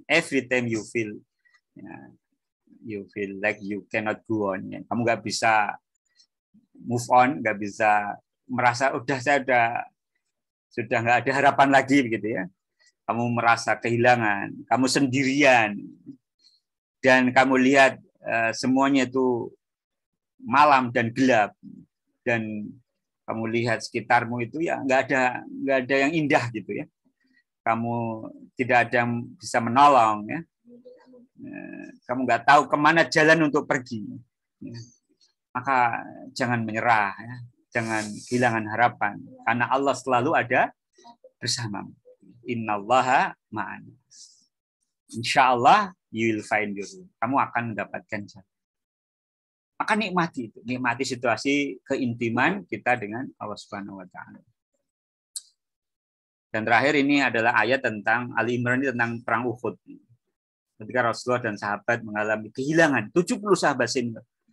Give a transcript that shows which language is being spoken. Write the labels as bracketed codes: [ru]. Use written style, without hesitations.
[en] Every time you feel like you cannot go on. [id] Ya. Kamu nggak bisa move on, nggak bisa merasa saya sudah nggak ada harapan lagi begitu ya. Kamu merasa kehilangan, kamu sendirian, dan kamu lihat semuanya itu malam dan gelap, dan kamu lihat sekitarmu itu ya nggak ada yang indah gitu ya. Kamu tidak ada yang bisa menolong ya. Kamu nggak tahu kemana jalan untuk pergi. Maka jangan menyerah ya. Jangan kehilangan harapan karena Allah selalu ada bersamamu. [ar] Innallaha ma'ana. [en] Insya Allah you will find your way. [id] Kamu akan mendapatkan jalan. Maka nikmati itu, nikmati situasi keintiman kita dengan Allah Subhanahu wa taala. Dan terakhir ini adalah ayat tentang Ali Imran, tentang perang Uhud. Ketika Rasulullah dan sahabat mengalami kehilangan 70 sahabat senior.